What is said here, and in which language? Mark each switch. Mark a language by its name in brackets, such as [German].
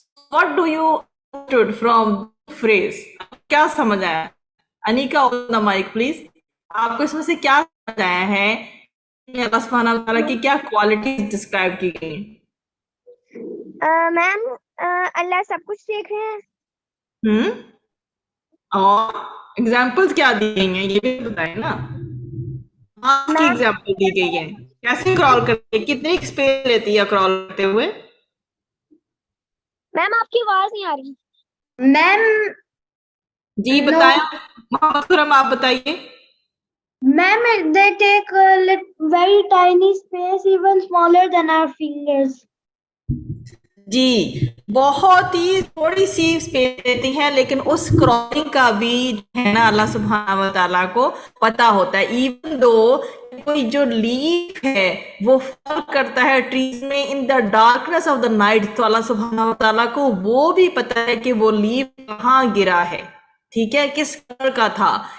[English] What do you understood from the phrase? [Urdu] کیا سمجھ آیا؟ انیکا [English] on the mic please. [Urdu] آپ کو اس میں سے کیا سمجھ آیا ہے؟ اللہ سبحانہ وتعالیٰ کی کیا کوالٹیز ڈسکرائب کی گئی ہیں؟ میم اللہ سب کچھ دیکھ رہے ہیں. اور ایگزامپلس کیا دی گئی ہیں یہ بھی بتائیں نا. آپ کی ایگزامپل دی گئی ہے, کیسے کرال کرتے ہیں, کتنی اسپیس لیتی ہے کرال کرتے ہوئے؟ میم آپ کی آواز نہیں آ رہی. میم جی بتائیں محمد خرم, آپ بتائیے. [English] Ma'am, they take a very tiny space, even smaller than our fingers. [Urdu] جی بہت ہی تھوڑی سی اسپیس دیتی ہیں, لیکن اس کرالنگ کا بھی ہے نا اللہ سبحانہ وتعالیٰ کو پتا ہوتا ہے. ایون دو کوئی جو لیف ہے وہ فال کرتا ہے ٹریز میں [English] in the darkness of the night, [Urdu] تو اللہ سبحانہ وتعالیٰ کو وہ بھی پتا ہے کہ وہ لیف کہاں گرا ہے, ٹھیک ہے, کس کلر کا تھا.